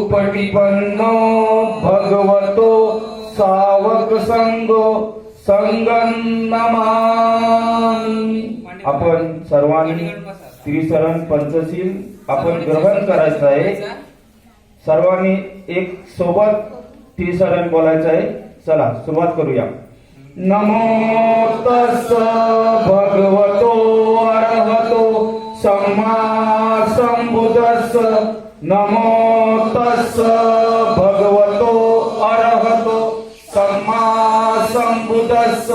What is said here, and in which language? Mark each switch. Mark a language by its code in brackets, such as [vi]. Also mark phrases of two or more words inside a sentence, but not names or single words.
[pi] विपन्नो भगवतो सावक संगो संगं नमामि। [mr] आपण सर्वांनी त्रिशरण पंचशील आपण ग्रहण करायचं आहे। सर्वांनी एक सोबत त्रिशरण बोलायचं आहे। चला सुरुवात करूया। [pi] नमो तस्स भगवतो अरहतो सम्मा संबुद्धस्स। नमो तस्स भगवतो अरहतो सम्मा संबुद्धस्स।